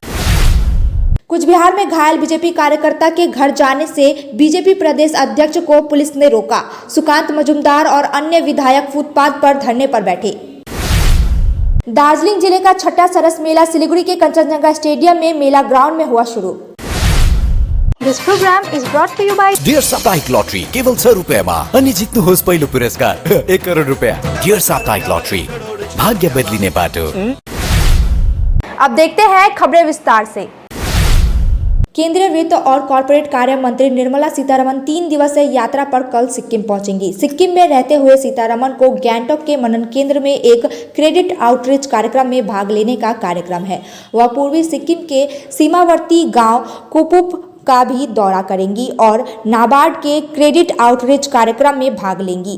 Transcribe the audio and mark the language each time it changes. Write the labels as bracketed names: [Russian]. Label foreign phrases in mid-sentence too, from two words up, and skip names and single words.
[Hindi] कुछ बिहार में घायल बीजेपी कार्यकर्ता के घर जाने से बीजेपी प्रदेश अध्यक्ष को पुलिस ने रोका। सुकांत मजुमदार और अन्य विधायक फुटपाथ पर धरने पर बैठे। दार्जिलिंग जिले का छठा सरस मेला सिलीगुड़ी के कंचनजंगा स्टेडियम में मेला ग्राउंड में हुआ शुरू। [English] This program is brought to you by [Nepali] डियर साप्ताहिक लॉटरी केवल 100 रुपैयाँमा अनि जित्नुहोस् पहिलो पुरस्कार 1 करोड रुपैयाँ। डियर साप्ताहिक लॉटरी, भाग्य बदलिने बाटो। [Hindi] अब देखते हैं खबरें विस्तार से। केंद्रीय वित्त और कॉर्पोरेट कार्य मंत्री निर्मला सीतारमण 3 दिवसीय यात्रा पर कल सिक्किम पहुंचेंगी। सिक्किम में रहते हुए सीतारमण को गैंगटॉक के मनन केंद्र में एक क्रेडिट आउटरीच कार्यक्रम में भाग लेने का कार्यक्रम है। वह पूर्वी सिक्किम के सीमावर्ती गांव कुपुप का भी दौरा करेंगी और नाबार्ड के क्रेडिट आउटरीच कार्यक्रम में भाग लेंगी।